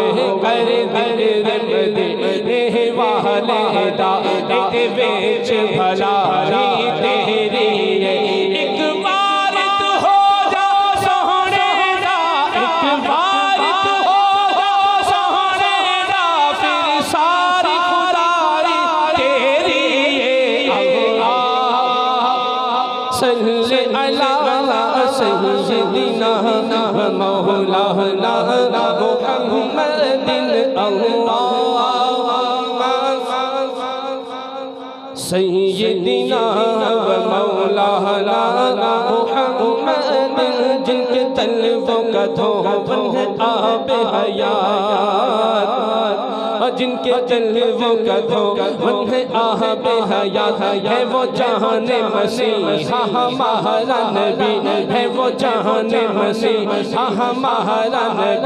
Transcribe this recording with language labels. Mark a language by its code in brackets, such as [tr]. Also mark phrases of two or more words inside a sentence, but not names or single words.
[pa] ਕਰ ਜ਼ਿਕਰ ਮਦੀਨੇ ਵਾਲੇ ਦਾ, ਇਕ ਬੇਚ ਭਲਾਈ ਤੇਰੀ। ਇਕ ਬਾਰ ਤੂੰ ਹੋ ਜਾ ਸੋਹਣੇ ਦਾ, ਇਕ ਬਾਰ ਤੂੰ ਹੋ ਜਾ ਸੋਹਣੇ ਦਾ, ਫਿਰ ਸਾਰੀ ਖ਼ੁਦਾਈ ਤੇਰੀ। [ar] الله صل على سيدنا مولانا محمد. اللهم سيدنا مولانا محمد. [ur] جن کے تلووں کا دھوون ہے آبِ حیات، جن کے تلووں کا دھوون ہے آبِ حیات. ہے وہ جہانِ مسیحا ہمارا نبی، ہے وہ جہانِ مسیحا ہمارا نبی.